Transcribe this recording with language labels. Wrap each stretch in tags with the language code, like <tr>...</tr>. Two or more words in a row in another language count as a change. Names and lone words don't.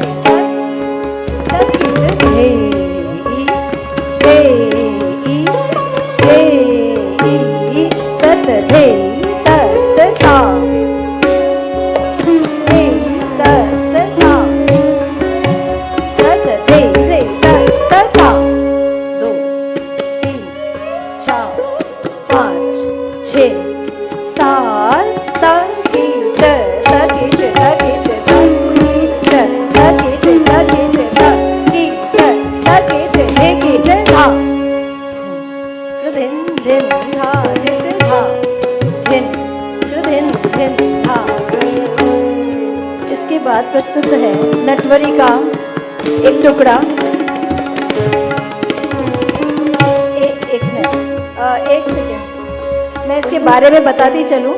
<hi>धे ता हे ई तत धे तत था हे तत था तत धे रे तत था। 2 3 4 5 6 7 तकीट तकीट तकीट तकीट तकीट तकीट तकीट तकीट तकीट था। कृदिन दिन धा धिट धा दिन, कृदिन दिन धा। इसके बाद प्रस्तुत है नटवरी का एक टुकड़ा। एक मिनट, एक सेकेंड, मैं इसके बारे में बताती चलूँ।</hi>